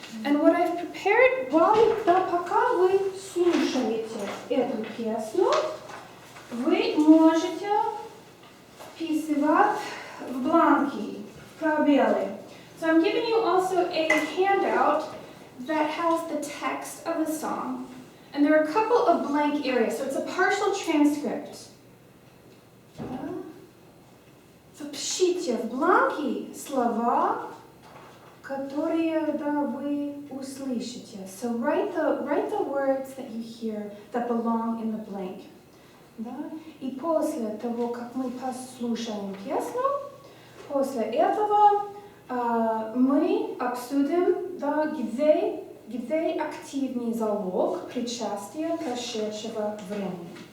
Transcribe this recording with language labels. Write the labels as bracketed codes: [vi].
[en] And what I've prepared, [ru] пока вы слушаете эту песню, вы можете вписывать в бланки, в пробелы. [en] So I'm giving you also a handout that has the text of the song. And there are a couple of blank areas, so it's a partial transcript. [ru] Впишите в бланки слова, которые вы услышите. [en] So write the words that you hear that belong in the blank. [ru] Да? И после того, как мы послушаем песню, после этого мы обсудим, да, где активный залог причастия прошедшего времени.